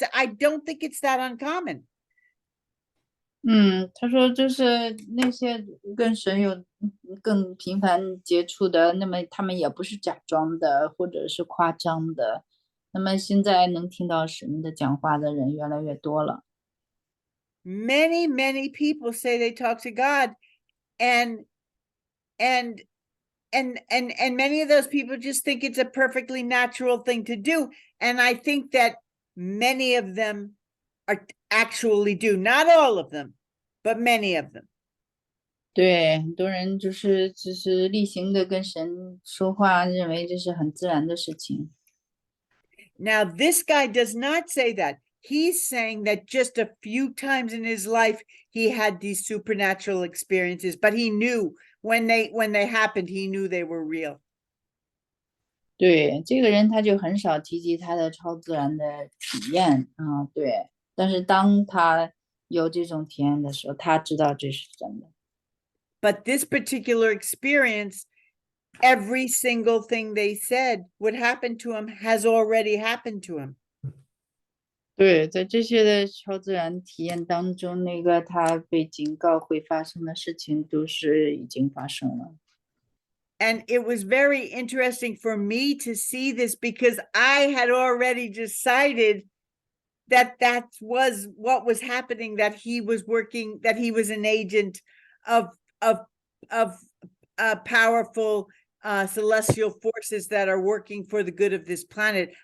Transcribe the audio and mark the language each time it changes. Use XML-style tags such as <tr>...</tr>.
<en>I don't think it's that uncommon.</en> <zh>他说就是那些跟神有更频繁接触的，那么他们也不是假装的或者是夸张的，那么现在能听到神的讲话的人越来越多了。</zh> <en>Many people say they talk to God, and many of those people just think it's a perfectly natural thing to do, and I think that many of them actually do, not all of them, but many of them.</en> <zh>对，很多人只是例行的跟神说话，认为这是很自然的事情。</zh> <en>Now, this guy does not say that. He's saying that just a few times in his life he had these supernatural experiences, but he knew when they happened, he knew they were real.</en> <zh>对，这个人他就很少提及他的超自然的体验啊，对。但是当他有这种体验的时候，他知道这是真的。</zh> <en>But this particular experience, every single thing they said would happen to him has already happened to him.</en> <zh>对，在这些的超自然体验当中，那个他被警告会发生的事情都是已经发生了。</zh> <en>And it was very interesting for me to see this, because I had already decided that was what was happening, that he was working, that he was an agent of powerful celestial forces that are working for the good of this planet.</en>